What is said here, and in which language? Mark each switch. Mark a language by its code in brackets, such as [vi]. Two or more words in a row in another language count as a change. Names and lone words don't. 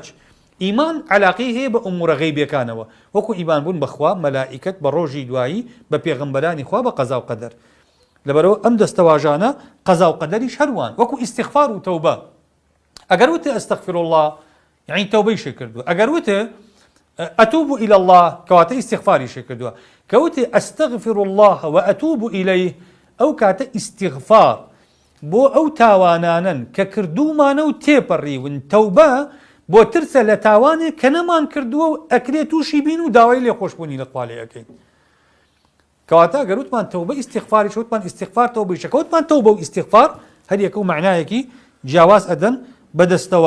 [ckb] ئیمان عەلاقەی هەیە بە ئومورە غەیبیەکانەوە، وەکو ئیمان بوون بەخوا، مەلائیکەت، بە ڕۆژی دوایی، بە پێغەمبەرانی خوا، بە قەزا و قەدەر. لەبەرەوە ئەم دەستەواژانە قەزا و قەدەریش هەروان، وەکو ئیستیغفار و تەوبە. ئەگەر وتە [ar] ئەستەغفر الله [ckb] یعنی تەوبەی شێ کردووە، ئەگەر وتە [ar] ئەتوب إلى الله [ckb] کەواتە ئیستیغفاری شێ کردووە، کە وتە [ar] ئەستەغفر الله وأتوب إليه [ckb] ئەو کاتە ئیستیغفار بۆ ئەو تاوانانن کە کردومانە و تێپەڕیون. تەوبە بۆ ترسە لە تاوانێک کە نەمان کردووە و ئەکرێ تووشی بین و داوای لێخۆشبوونی لە خوا لێ ئەکەین. کەواتە ئەگەر وتمان تەوبە ئیستیغفاریش، وتمان ئیستیغفار تەوبەیشە، کە وتمان تەوبە و ئیستیغفار هەر یەکە و معنایەکی جیاواز ئەدەن بەدەستەوە.